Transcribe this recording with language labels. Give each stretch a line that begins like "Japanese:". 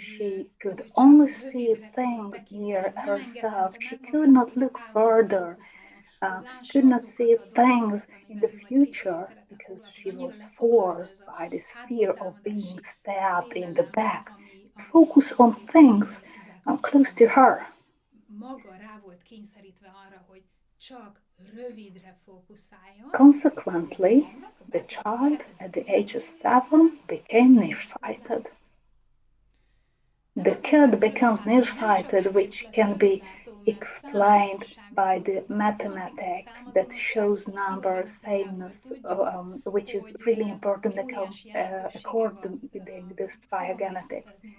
English: She could only see things near herself. She could not look further, could not see things in the future because she was forced by this fear of being stabbed in the back to focus on things close to her.
Hungarian: Maga rá volt kényszerítve arra, hogy csak rövidre fókuszáljon.
English: Consequently, the child at the age of 7 became nearsighted. The kid becomes nearsighted, which can be explained by the mathematics that shows number sameness, which is really important according to this psychogenetics.